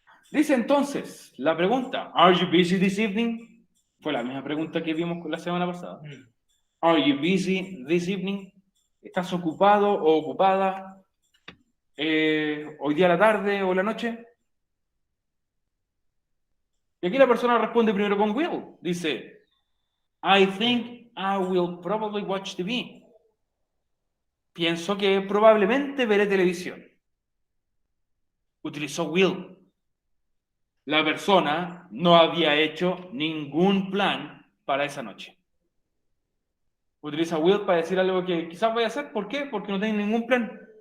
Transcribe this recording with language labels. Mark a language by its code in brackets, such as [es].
[es] Dice entonces la pregunta, [en] ¿Are you busy this evening? [es] Fue la misma pregunta que vimos la semana pasada. [en] ¿Are you busy this evening? [es] ¿Estás ocupado o ocupada hoy día a la tarde o la noche? Y aquí la persona responde primero con will. [en] Dice, I think I will probably watch TV. [es] Pienso que probablemente veré televisión. Utilizó will. La persona no había hecho ningún plan para esa noche. Utiliza will para decir algo que quizás vaya a hacer. ¿Por qué? Porque no tiene ningún plan.